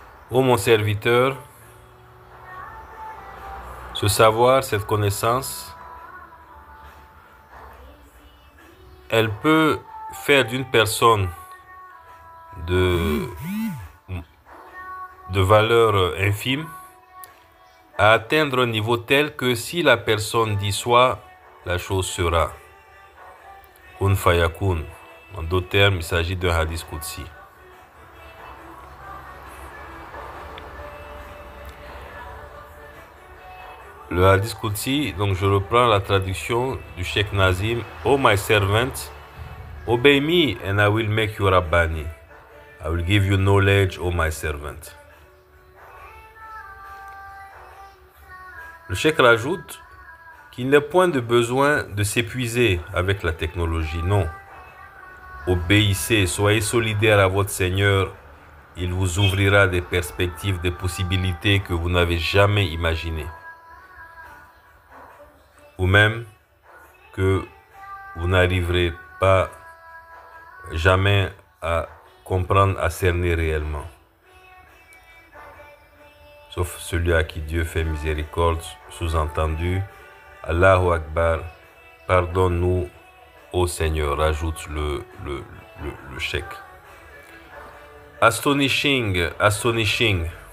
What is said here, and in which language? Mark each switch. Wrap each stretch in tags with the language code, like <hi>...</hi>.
<fr>Ô mon serviteur, ce savoir, cette connaissance, elle peut faire d'une personne de valeur infime à atteindre un niveau tel que si la personne dit soit, la chose sera.</fr> <ar>Kun fayakun.</ar> <fr>En d'autres termes, il s'agit d'un hadith Qudsi. Le hadith Qudsi, donc je reprends la traduction du Cheikh Nazim.</fr> <en>Oh my servant, obey me and I will make you Rabbani. I will give you knowledge, oh my servant.</en> <fr>Le Cheikh rajoute qu'il n'est point de besoin de s'épuiser avec la technologie, non. Obéissez, soyez solidaires à votre Seigneur, il vous ouvrira des perspectives, des possibilités que vous n'avez jamais imaginées. Ou même que vous n'arriverez pas jamais à comprendre, à cerner réellement. Sauf celui à qui Dieu fait miséricorde, sous-entendu, Allahu Akbar, pardonne-nous, ô Seigneur, rajoute le cheikh.</fr> <en>Astonishing, astonishing.</en>